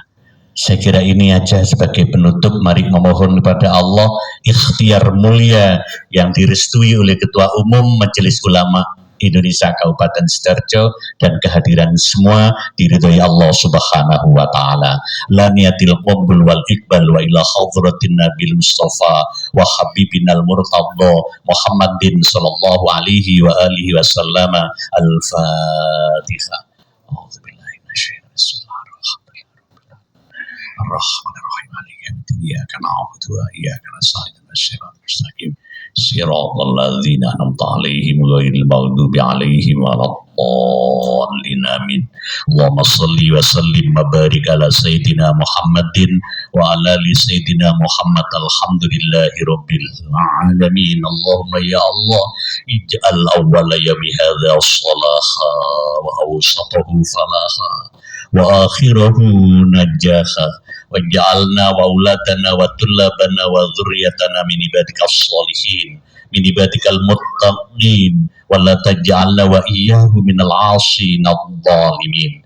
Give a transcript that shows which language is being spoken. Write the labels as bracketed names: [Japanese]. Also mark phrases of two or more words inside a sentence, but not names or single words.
[Indonesian] Saya kira ini aja sebagai penutup. Mari memohon kepada Allah ikhtiar mulia yang direstui oleh Ketua Umum Majelis Ulama Indonesia Kabupaten Sidoarjo dan kehadiran semua diridhoi Allah [Arabic] سبحانه وتعالى. لا نية القبول والإقبال وإلى حضرة النبي المصطفى وحبيبنا المرتضى محمد صلى الله عليه وعلى آله وسلم. Al-Fatihah. أعوذ بالله من الشيطان الرجيم. الرحمن الرحيم. إياك نعبد وإياك نستعين. الصراط المستقيم. صراط الذين أنعمت عليهم غير المغضوب عليهم ولا الضالين. Amin. اللهم صل وسلم وبارك على سيدنا محمد وعلى آل سيدنا محمد. الحمد لله رب العالمين. اللهم يا الله اجعل أول يومي هذا صلاحا وأوسطه فلاحا وآخره نجاحا واجعلنا وأولادنا وطلابنا وذرياتنا من عبادك الصالحين من عبادك المتقين ولا تجعلنا وإياه من العاصين الظالمين.